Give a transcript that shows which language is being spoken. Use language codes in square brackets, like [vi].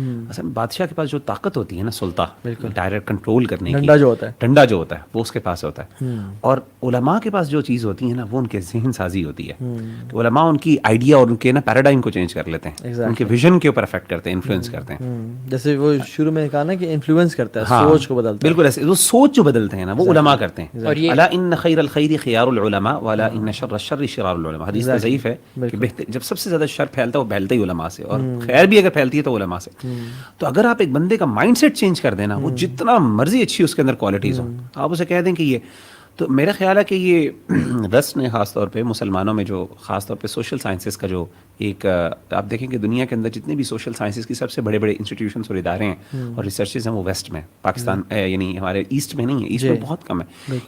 [ur] اصل بادشاہ کے پاس جو طاقت ہوتی ہے نا, سلطہ ڈائریکٹ کنٹرول کرنے کی, ڈنڈا جو ہوتا ہے وہ اس کے پاس ہوتا ہے, اور علماء کے پاس جو چیز ہوتی ہے نا وہ ان کے ذہن سازی ہوتی ہے. تو علماء ان کی آئیڈیا اور ان کے نا پیراڈائم کو چینج کر لیتے ہیں, ان کے ویژن کے اوپر افیکٹ کرتے ہیں, انفلوئنس کرتے ہیں. جیسے وہ شروع میں کہا نا کہ انفلوئنس کرتا ہے, سوچ کو بدلتا ہے. بالکل ایسے وہ سوچ جو بدلتے ہیں نا وہ علماء کرتے ہیں. [ar] الا ان خیر الخیر خیار العلماء والا ان شر الشر شرار العلماء. [ur] حدیث میں ضعیف ہے کہ جب سب سے زیادہ شر پھیلتا ہے وہ پھیلتا ہی علماء سے, اور خیر بھی اگر پھیلتی ہے تو علماء سے. تو اگر آپ ایک بندے کا مائنڈ سیٹ چینج کر دینا, وہ جتنا مرضی اچھی اس کے اندر کوالٹیز ہوں, آپ اسے کہہ دیں کہ یہ, تو میرا خیال ہے کہ یہ ویسٹ نے خاص طور پہ مسلمانوں میں جو خاص طور پہ سوشل سائنسز کا جو ایک, آپ دیکھیں کہ دنیا کے اندر جتنے بھی سوشل سائنسز کی سب سے بڑے بڑے انسٹیٹیوشنس اور ادارے ہیں اور ریسرچز ہیں وہ ویسٹ میں, پاکستان یعنی ہمارے ایسٹ میں نہیں ہے, ایسٹ میں بہت کم ہے.